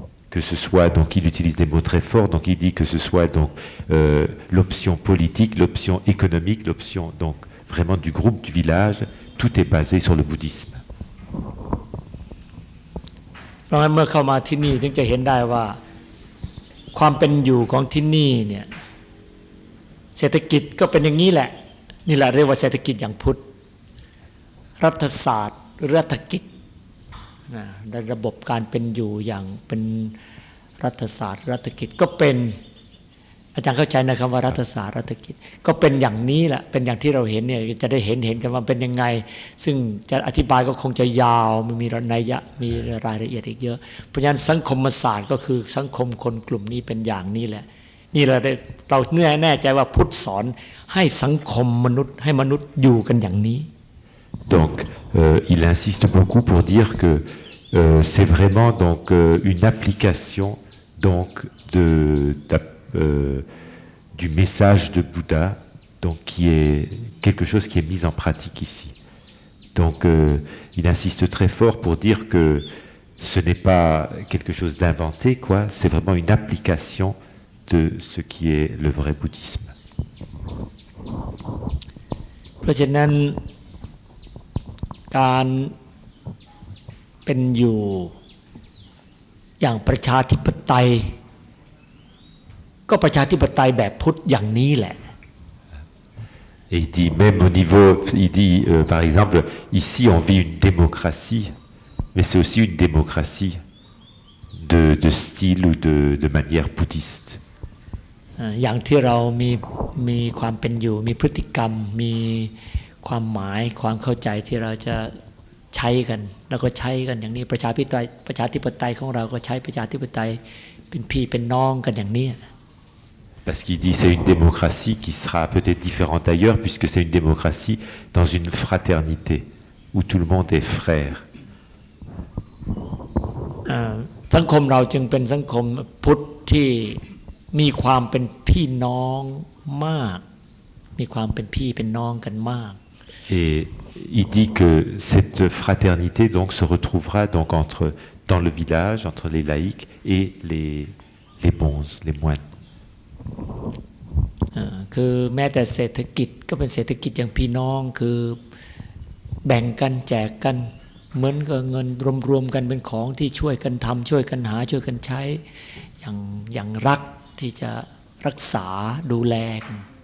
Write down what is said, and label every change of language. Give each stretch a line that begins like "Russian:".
French: Que ce soit, donc il utilise des mots très forts, donc il dit que ce soit donc l'option politique, l'option économique, l'option donc vraiment du groupe, du village, tout est basé sur le bouddhisme.
Thai: เพราะฉะนั้นเมื่อเข้ามาที่นี่ถึงจะเห็นได้ว่าความเป็นอยู่ของที่นี่เนี่ยเศรษฐกิจก็เป็นอย่างนี้แหละนี่แหละเรียกว่าเศรษฐกิจอย่างพุทธ รัฐศาสตร์หรือรัฐกิจนะในระบบการเป็นอยู่อย่างเป็นรัฐศาสตร์รัฐกิจก็เป็นอาจารย์เข้าใจนะคำว่ารัฐศาสตร์รัฐกิจก็เป็นอย่างนี้แหละเป็นอย่างที่เราเห็นเนี่ยจะได้เห็นกันว่าเป็นยังไงซึ่งจะอธิบายก็คงจะยาวมีนัยยะมีรายละเอียดอีกเยอะเพราะฉะนั้นสังคมศาสตร์ก็คือสังคมคนกลุ่มนี้เป็นอย่างนี้แหละนี่เราแน่ใจว่าพุทธสอนให้สังคมมนุษย์ให้มนุษย์อยู่กันอย่างนี้
French: Donc il insiste beaucoup pour dire que c'est vraiment donc une application donc du message de Bouddha, donc qui est quelque chose qui est mis en pratique ici. Donc il insiste très fort pour dire que ce n'est pas quelque chose d'inventé, quoi. C'est vraiment une application de ce qui est le vrai bouddhisme.
Thai: เพราะฉะนั้นการเป็นอยู่อย่างประชาธิปไตยก็ประชาธิปไตยแบบพุทธอย่างนี้แหละ
French: Et il dit même au niveau, il dit par exemple, ici on vit une démocratie, mais c'est aussi une démocratie de style ou de manière bouddhiste.
Thai: อย่างที่เรามีความเป็นอยู่มีพฤติกรรมมีความหมายความเข้าใจที่เราจะใช้กันแล้วก็ใช้กันอย่างนี้ประชาธิปไตยของเราก็ใช้ประชาธิปไตยเป็นพี่เป็นน้องกันอย่างนี้
French: Parce qu'il dit c'est une démocratie qui sera peut-être différente ailleurs puisque c'est une démocratie dans une fraternité où tout le monde est frère.
Thai: สังคมเราจึงเป็นสังคมพุทธที่มีความเป็นพี่น้องมากมีความเป็นพี่เป็นน้องกันมาก
French: Et il dit que cette fraternité donc se retrouvera donc dans le village entre les laïcs et les bonzes, les moines.
Thai: คือแม้แต่เศรษฐกิจก็เป็นเศรษฐกิจอย่างพี่น้องคือแบ่งกันแจกกันเหมือนกับเงินรวมๆกันเป็นของที่ช่วยกันทำช่วยกันหาช่วยกันใช้อย่างรักที่จะรักษาดูแลกัน